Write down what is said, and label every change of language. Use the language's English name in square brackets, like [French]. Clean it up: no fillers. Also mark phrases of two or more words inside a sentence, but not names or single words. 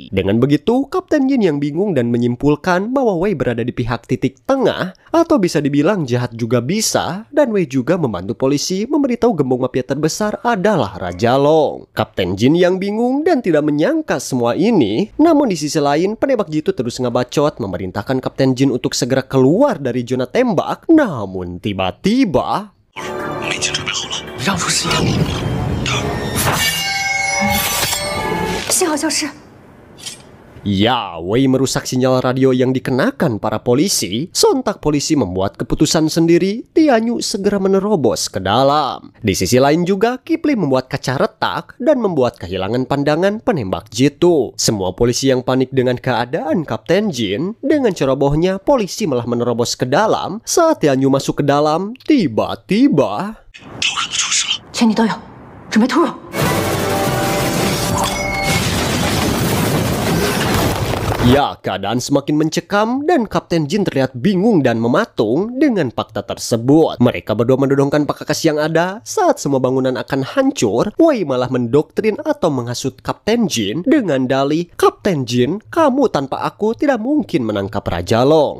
[Indonesian] Dengan begitu, Kapten Jin yang bingung dan menyimpulkan bahwa Wei berada di pihak titik tengah, atau bisa dibilang jahat juga bisa, dan Wei juga membantu polisi memberitahu gembong mafia terbesar adalah Raja Long. Kapten Jin yang bingung dan tidak menyangka semua ini, namun di sisi lain penembak jitu terus ngebacot memerintahkan Kapten Jin untuk segera keluar dari zona tembak. Namun tiba-tiba [Chinese] 我们已经准备好了，让出时间。幸好消失。 [Indonesian] Ya, Wei merusak sinyal radio yang dikenakan para polisi. Sontak polisi membuat keputusan sendiri, Tianyu segera menerobos ke dalam. Di sisi lain juga, Kipli membuat kaca retak dan membuat kehilangan pandangan penembak jitu. Semua polisi yang panik dengan keadaan Kapten Jin, dengan cerobohnya polisi malah menerobos ke dalam. Saat Tianyu masuk ke dalam, tiba-tiba... [Chinese] 全体都有，准备突入。 [Indonesian] Ya, keadaan semakin mencekam dan Kapten Jin terlihat bingung dan mematung dengan fakta tersebut. Mereka berdua mendodongkan pakakas yang ada. Saat semua bangunan akan hancur, Wei malah mendoktrin atau menghasut Kapten Jin dengan dalih, "Kapten Jin, kamu tanpa aku tidak mungkin menangkap Raja Long."